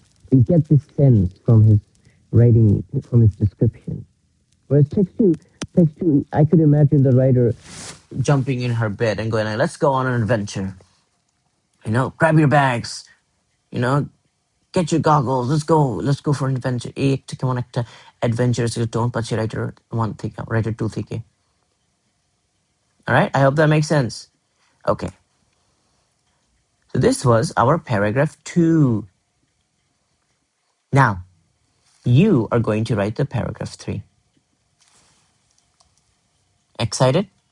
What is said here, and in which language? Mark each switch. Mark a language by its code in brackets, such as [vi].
[en] We get this sense from his writing, from his description. Whereas text two, I could imagine the writer jumping in her bed and going, let's go on an adventure. Grab your bags, get your goggles, let's go for an adventure. [bn] একটা কেমন একটা [en] adventurous tone [bn] পাচ্ছি writer 1 থেকে, writer 2 থেকে. [en] All right, I hope that makes sense. Okay. So this was our paragraph 2. Now, you are going to write the paragraph 3. Excited?